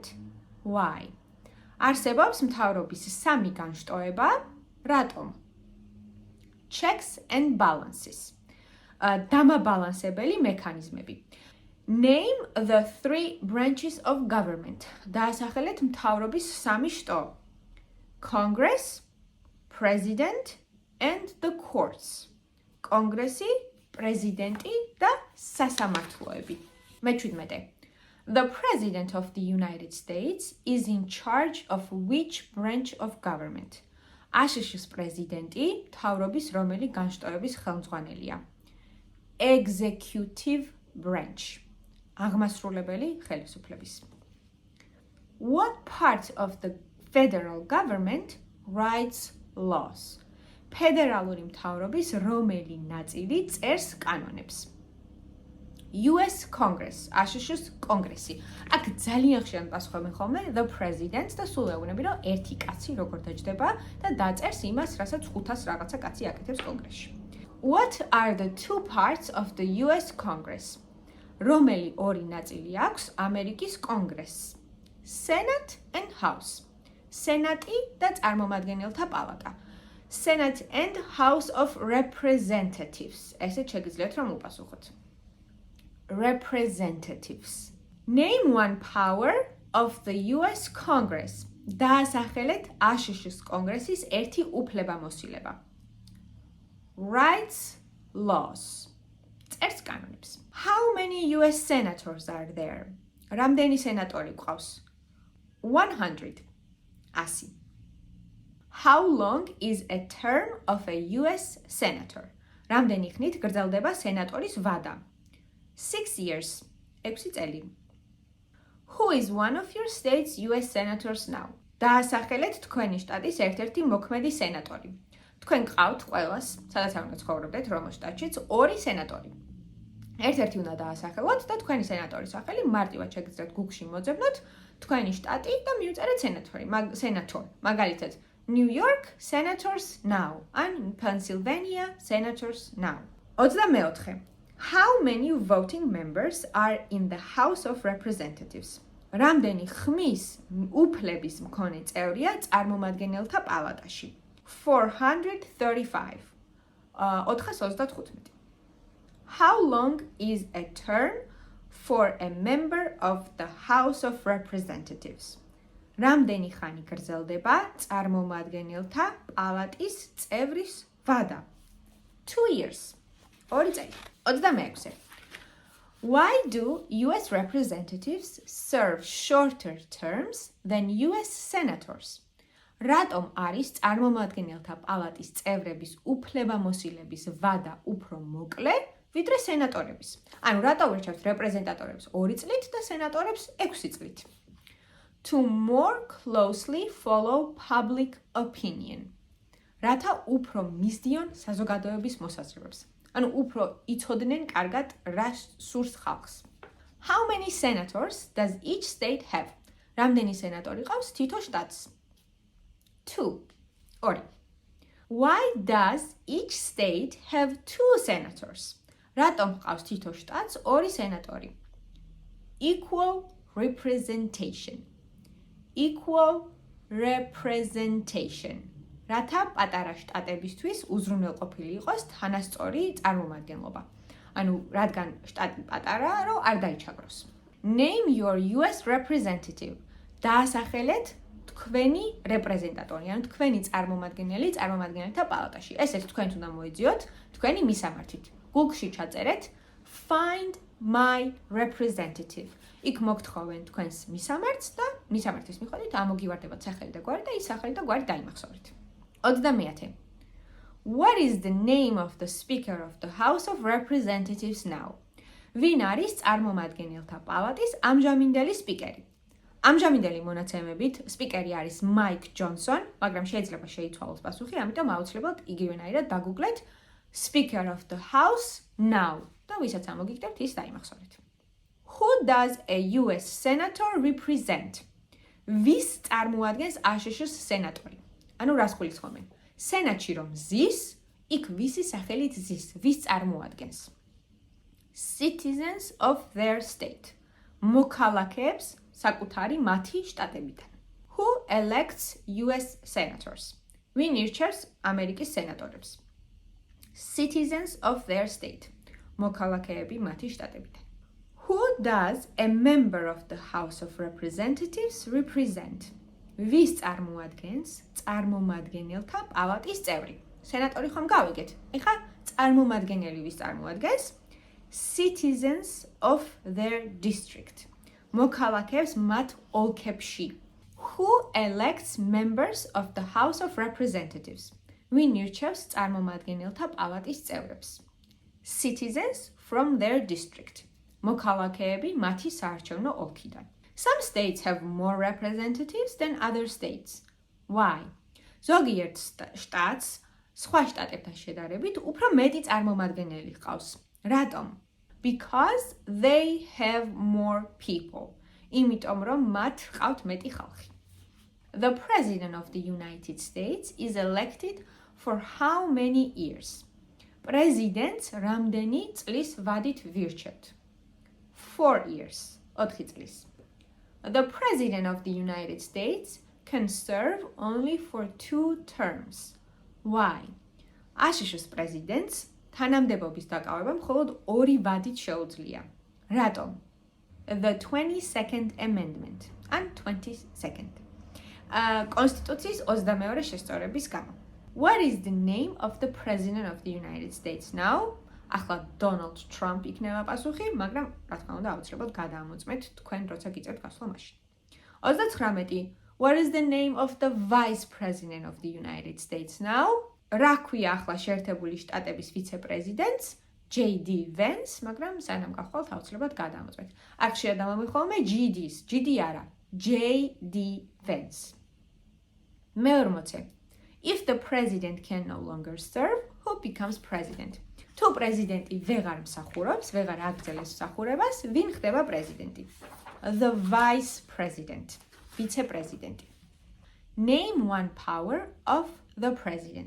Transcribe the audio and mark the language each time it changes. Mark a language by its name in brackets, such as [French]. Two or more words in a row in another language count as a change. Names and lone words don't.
[English] Why? [Georgian] არსებობს მთავრობის 3 განშტოება. რატომ? [English] Checks and balances. [Georgian] დამაბალანსებელი მექანიზმები. [English] Name the 3 branches of government. [Georgian] დაასახელეთ მთავრობის 3 შტო. [English] Congress, President and the courts. [Georgian] კონგრესი, პრეზიდენტი და სასამართლოები. მე-17. [English] The President of the United States is in charge of which branch of government? [Georgian] აშშ-ის პრეზიდენტი მთავრობის რომელი განშტოების ხელმძღვანელია? [English] Executive branch. [Georgian] აღმასრულებელი ხელისუფლების. [English] What part of the federal government writes laws? [Georgian] ფედერალური მთავრობის რომელი ნაწილი წერს კანონებს? [English] US Congress, [Georgian] აშშ-ის კონგრესი. აქ ძალიან ხშირად პასუხობენ ხოლმე [English] the president [Georgian] და სულ ეუბნები, რომ ერთი კაცი როგორ დაჯდება და დაწერს იმას, რასაც 500 რაღაცა კაცი აკეთებს კონგრესში. [English] What are the 2 parts of the US Congress? [Georgian] რომელი 2 ნაწილი აქვს ამერიკის კონგრესს? [English] Senate and House. [Georgian] სენატი და წარმომადგენელთა პალატა. [English] Senate and House of Representatives. [Georgian] ესეც შეგიძლიათ რომ უპასუხოთ. [English] Representatives. Name one power of the US Congress. [Georgian] დაასახელეთ აშშ-ის კონგრესის ერთი უფლებამოსილება. [English] Writes laws. [Georgian] წერს კანონებს. [English] How many US senators are there? [Georgian] რამდენი სენატორი გვყავს? 100. 100. [English] How long is a term of a US senator? [Georgian] რამდენი ხნით გრძელდება სენატორის ვადა? [English] 6 years. 6 წელი. Who is one of your state's US senators now? [Georgian] დაასახელეთ თქვენი შტატის ერთ-ერთი მოქმედი სენატორი. თქვენ გყავთ ყველას, სადაც არ უნდა ცხოვრობდეთ, რომელ შტატშიც 2 სენატორი. ერთ-ერთი უნდა დაასახელოთ და თქვენი სენატორის სახელი მარტივად შეგიძლიათ Google-ში მოძებნოთ თქვენი შტატი და მივწერეთ სენატორ. მაგალითად, [English] New York senators now and Pennsylvania senators now. 24. How many voting members are in the House of Representatives? [Georgian] რამდენი ხმის უფლების მქონე წევრია წარმომადგენელთა პალატაში? 435. 435. [English] How long is a term for a member of the House of Representatives? [Georgian] რამდენი ხანი გრძელდება წარმომადგენელთა პალატის წევრის ვადა? [English] 2 years. 2 წელი. 26. Why do US representatives serve shorter terms than US senators? [Georgian] რატომ არის წარმომადგენელთა პალატის წევრების უფლებამოსილების ვადა უფრო მოკლე, ვიდრე სენატორების? ანუ რატო ვირჩევთ რეპრეზენტატორებს 2 წლით და სენატორებს 6 წლით? [English] To more closely follow public opinion. [Georgian] რათა უფრო მისდიონ საზოგადოების მოსაზრებებს. ანუ უფრო იცოდნენ კარგად რა სურს ხალხს. [English] How many senators does each state have? [Georgian] რამდენი სენატორი ყავს თითო შტატს? 2. 2. [English] Why does each state have 2 senators? [Georgian] რატომ ყავს თითო შტატს 2 სენატორი? [English] Equal representation. Equal representation. [Georgian] რათა პატარა შტატებისთვის უზრუნველყოფილი იყოს თანასწორი წარმომადგენლობა. ანუ რადგან შტატი პატარაა, რომ არ დაიჩაგროს. [English] Name your US representative. [Georgian] დაასახელეთ თქვენი რეპრეზენტატორი, ანუ თქვენი წარმომადგენელი წარმომადგენელთა პალატაში. ესეც თქვენ უნდა მოიძიოთ თქვენი მისამართით. Google-ში ჩაწერეთ [English] find my representative. [Georgian] იქ მოგთხოვენ თქვენს მისამართს და მისამართის მიხედვით ამოგივარდებათ სახელი და გვარი და ის სახელი და გვარი დაიმახსოვრეთ. 20. [English] What is the name of the Speaker of the House of Representatives now? [Georgian] ვინ არის წარმომადგენელთა პალატის ამჟამინდელი სპიკერი? ამჟამინდელი მონაცემებით სპიკერი არის მაიკ ჯონსონ, მაგრამ შეიძლება შეიცვალოს პასუხი, ამიტომ აუცილებლად იგივენაირად დაგუგლეთ [English] Speaker of the House now. [Georgian] და ვისაც ამოგიგდებთ, ის დაიმახსოვრეთ. [English] Who does a US senator represent? [Georgian] ვის წარმოადგენს აშშ-ს სენატორი? ანუ რას გულისხმობენ? სენატში რომ ზის, იქ ვისი სახელით ზის, ვის წარმოადგენს? [English] Citizens of their state. [Georgian] მოქალაქეებს საკუთარი მათი შტატებიდან. [English] Who elects US senators? [Georgian] ვინ ირჩევს ამერიკის სენატორებს? [English] Citizens of their state. [Georgian] მოქალაქეები მათი შტატებიდან. [English] Who does a member of the House of Representatives represent? [Georgian] ვის წარმოადგენს წარმომადგენელთა პალატის წევრი? სენატორი ხომ გავიგეთ? ეხლა წარმომადგენელი ვის წარმოადგენს? [English] Citizens of their district. [Georgian] მოქალაქეებს მათ ოლქებში. [English] Who elects members of the House of Representatives? [Georgian] ვინ ირჩევს წარმომადგენელთა პალატის წევრებს? [English] Citizens from their district. [Georgian] მოქალაქეები მათი საარჩევნო ოლქიდან. [English] Some states have more representatives than other states. Why? [Georgian] ზოგიერთ შტატს სხვა შტატებთან შედარებით უფრო მეტი წარმომადგენელი ჰყავს. რატომ? [English] Because they have more people. [Georgian] იმიტომ რომ მათ ჰყავთ მეტი ხალხი. [English] The President of the United States is elected for how many years? [Georgian] პრეზიდენტს რამდენი წლის ვადით ვირჩევთ? [English] 4 years. 4 წლის. The President of the United States can serve only for 2 terms. Why? [Georgian] აშშ-ს პრეზიდენტს თანამდებობის დაკავება მხოლოდ 2 ვადით შეუძლია. რატომ? [English] The 22nd Amendment. [Georgian] ან 22nd. კონსტიტუციის 22 შესწორების გამო. [English] What is the name of the President of the United States now? [Georgian] ახლა Donald Trump იქნება პასუხი, მაგრამ რა თქმა უნდა აუცილებლად გადაამოწმეთ თქვენ როცა გიწევთ გასვლა მაშინ. 39. [English] What is the name of the Vice President of the United States now? [Georgian] რა ქვია ახლა შეერთებული შტატების ვიცე-პრეზიდენტს? JD Vance, მაგრამ სანამ გახვალთ აუცილებლად გადაამოწმეთ. აქ შეადამამი ხოლმე GD-ს, GD არა, JD Vance. მე-40. [English] If the president can no longer serve, who becomes president? [Georgian] თუ პრეზიდენტი ვეღარ მსახურობს, ვეღარ აგრძელებს მსახურებას, ვინ ხდება პრეზიდენტი? [English] The vice president, [Georgian] ვიცე-პრეზიდენტი. [English] Name one power of the president.